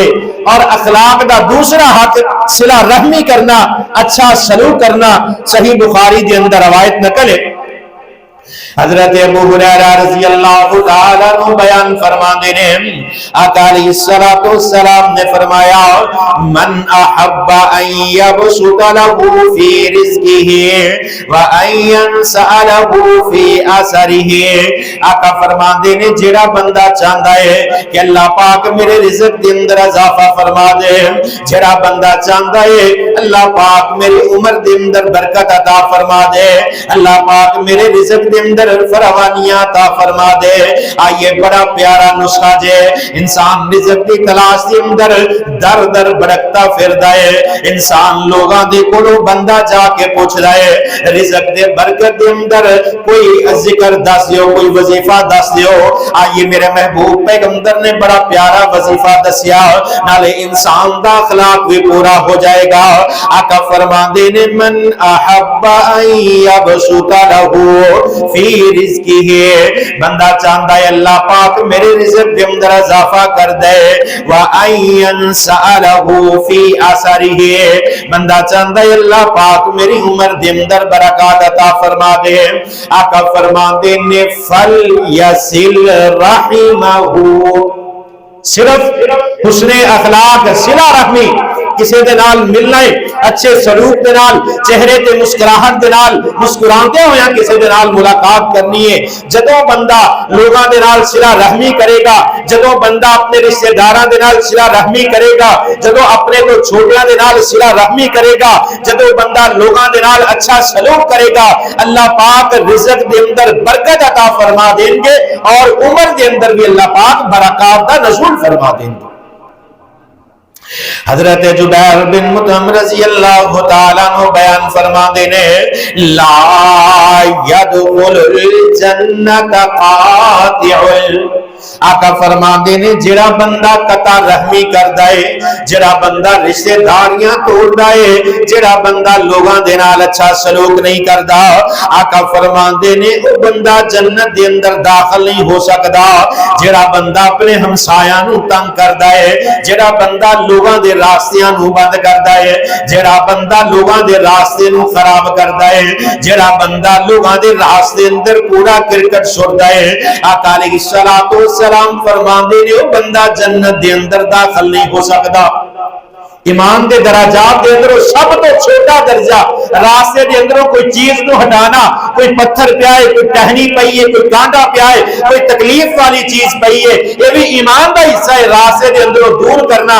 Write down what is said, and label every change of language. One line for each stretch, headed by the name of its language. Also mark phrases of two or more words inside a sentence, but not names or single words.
Punjabi: اور اخلاق دا دوسرا حق صلہ رحمی کرنا، اچھا سلوک کرنا۔ صحیح بخاری دے اندر روایت نقل ہے، حضرت ابو ہریرہ
Arabic: رضی اللہ تعالی عنہ
Punjabi: بیان فرماندے نے آقا
Arabic: علیہ الصلوۃ والسلام
Punjabi: نے فرمایا
Arabic: من احب ان یبسط له فی رزقه وان ينسأ له فی اثره،
Punjabi: آقا فرماندے نے جڑا بندہ چاہندا ہے کہ اللہ پاک میرے رزق دے اندر اضافہ فرما دے، جڑا بندہ چاہندا ہے اللہ پاک میری عمر دے اندر برکت عطا فرما دے، اللہ پاک میرے رزق دے اندر فراوانیاں عطا فرما دے۔ آئیے بڑا پیارا نسخہ جے، انسان رزق دی تلاش دے اندر در در بھٹکتا پھردا ہے، انسان لوگاں دے کولوں بندہ جا کے پوچھدا ہے رزق دے برکت دے اندر کوئی ذکر دس دیو، کوئی وظیفہ دس دیو۔ آئیے میرے محبوب پیغمبر نے بڑا پیارا وظیفہ دسیا، نالے انسان دا اخلاق بھی پورا ہو جائے گا۔ آقا فرماندے نے
Arabic: من احب ان یبسط له فی رزقی
Urdu: ہے، بندہ چاہتا ہے اللہ پاک میرے رزق کے اندر اضافہ کر دے،
Arabic: وَأَن يَنْسَأَ لَهُ فِي أَثَرِهِ،
Urdu: بندہ چاہتا ہے اللہ پاک میری عمر کے اندر برکات عطا فرما دے۔ آقا فرماتے نے
Arabic: فَلْيَصِلْ رَحِمَهُ،
Punjabi: صرف حسن اخلاق صلہ رحمی کسی دے نال ملنا ہے، اچھے سلوک دے نال، چہرے تے مسکراہٹ دے نال مسکراندے ہویا کسی دے نال ملاقات کرنی ہے۔ جدوں بندہ لوگاں دے نال صلہ رحمی کرے گا، جدوں بندہ اپنے رشتہ داراں دے نال صلہ رحمی کرے گا، جدوں اپنے تو چھوٹیاں دے نال صلہ رحمی کرے گا، جدوں بندہ لوگاں دے نال اچھا سلوک کرے گا، اللہ پاک رزق دے اندر برکت عطا فرما دیں گے اور عمر دے اندر بھی اللہ پاک برکات دا نزول فرما دیں گے۔ حضرت جبیر بن مطعم
Arabic: رضی اللہ تعالیٰ عنہ
Punjabi: بیان فرما دینے
Arabic: لا یدخل الجنت قاطع،
Punjabi: آقا فرما دینے جڑا بندہ قطع رحمی کر دائے، جڑا بندہ رشتہ داریاں توڑ دائے، جڑا بندہ لوگاں دے نال اچھا سلوک نہیں کردا، آقا فرما دینے او بندہ جنت دے اندر داخل نہیں ہو سکدا۔ جڑا بندہ اپنے ہمسایاں نو تنگ کردا ہے، جڑا بندہ لوگاں دے راستیاں نو بند کردا ہے، جڑا بندہ لوگاں دے راستے نو خراب کردا ہے، جڑا بندہ لوگاں دے راستے اندر پورا کرکٹ چھوڑدا ہے، آقا
Arabic: علیہ السلام
Punjabi: فرماندے نے او بندہ جنت دے اندر داخل نہیں ہو سکدا۔ ایمان دے درجات دے اندر سب تو چھوٹا درجہ راستے دے اندروں کوئی چیز نو ہٹانا، کوئی پتھر پیا ہے، کوئی ٹہنی پئی ہے، کوئی کانٹا پیا ہے، کوئی تکلیف والی چیز پئی ہے، یہ بھی ایمان دا حصہ ہے راستے دے اندروں دور کرنا۔